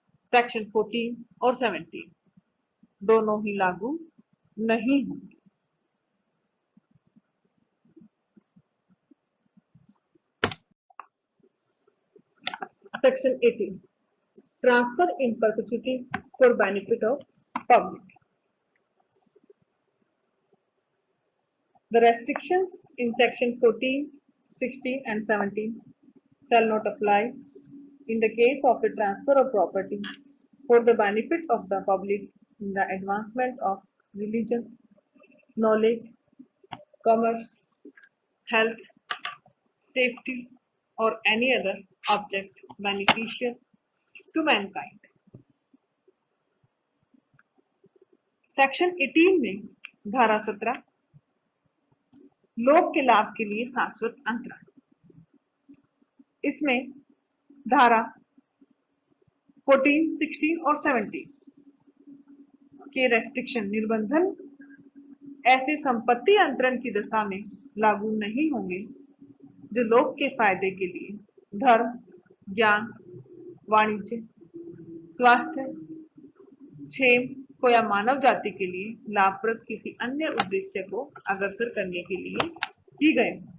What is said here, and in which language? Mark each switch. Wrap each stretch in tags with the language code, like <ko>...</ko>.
<hi>Section 14 और 17 दोनों ही लागू नहीं होंगे।</hi> <en>Section 18 transfer in perpetuity for benefit of public. The restrictions in section 14, 16 and 17 shall not apply in the case of the transfer of property for the benefit of the public in the advancement of religion, knowledge, commerce, health, safety or any other object beneficial to mankind.</en> <hi>Section 18 में धारा 17 लोक के लाभ के लिए शाश्वत अंतरण। इसमें धारा 14, 16 और 17 के रेस्ट्रिक्शन निर्बंधन ऐसे संपत्ति अंतरण की दशा में लागू नहीं होंगे जो लोक के फायदे के लिए धर्म, ज्ञान, वाणिज्य, स्वास्थ्य, क्षेम को या मानव जाति के लिए लाभप्रद किसी अन्य उद्देश्य को अग्रसर करने के लिए की गए।</hi>